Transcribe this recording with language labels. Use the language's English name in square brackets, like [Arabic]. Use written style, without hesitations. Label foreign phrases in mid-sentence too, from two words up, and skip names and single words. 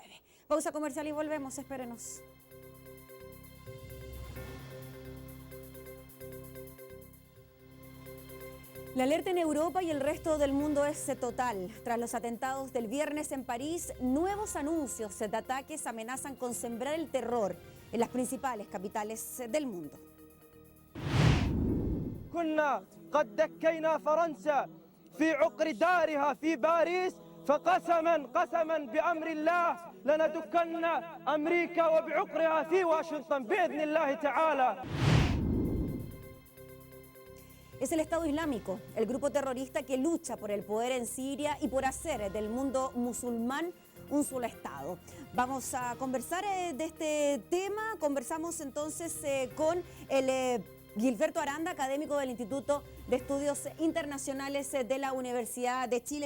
[Spanish] Pausa comercial y volvemos, espérenos. La alerta en Europa y el resto del mundo es total. Tras los atentados del viernes en París, nuevos anuncios de ataques amenazan con sembrar el terror en las principales capitales del mundo. [Arabic] كنا قد دكينا فرنسا في عقر دارها في باريس فقسما بأمر الله لندكن أمريكا وبعقرها في واشنطن بإذن الله تعالى. [Spanish] Es el Estado Islámico, el grupo terrorista que lucha por el poder en Siria y por hacer del mundo musulmán un solo Estado. Vamos a conversar de este tema. Conversamos entonces con el Gilberto Aranda, académico del Instituto de Estudios Internacionales de la Universidad de Chile.